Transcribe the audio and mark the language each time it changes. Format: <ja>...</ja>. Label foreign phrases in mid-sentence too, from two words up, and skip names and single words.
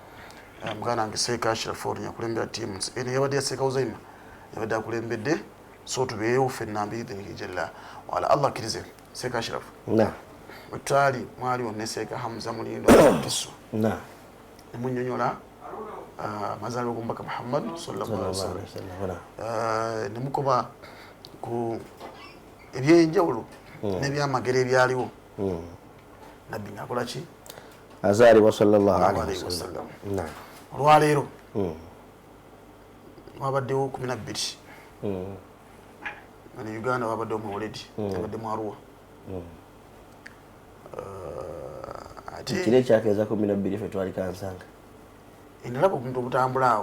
<lg>muganda wange Seeka Ashraf yakulembera tiimu eno yabadde yaseeka Uzaima yabadde akulembedde so tubeewo ffenna</lg> <ar>بإذنه جل وعلا</ar> <lg>allah akkirize seeka ashirafu na wetwali mwaliwo ne seeka hamza mulindo atiso na nemunyonyola amazaalibwa g'omubaka muhammad</lg> <ar>صلى الله عليه وسلم</ar> <lg>nemukoba ku ebyenjawulo n'ebyamagero ebyaliwo nabbi ng'akola ki azaalibwa</lg> <ar>صلى الله عليه وسلم</ar> <lg>na olwaleero wabaddewo 12 ne uganda wabaddewo mawuledi abadde mu Arua ate kile kyakeeza 12 ffe twali Kansanga nalaba omuntu obutambula awo</lg>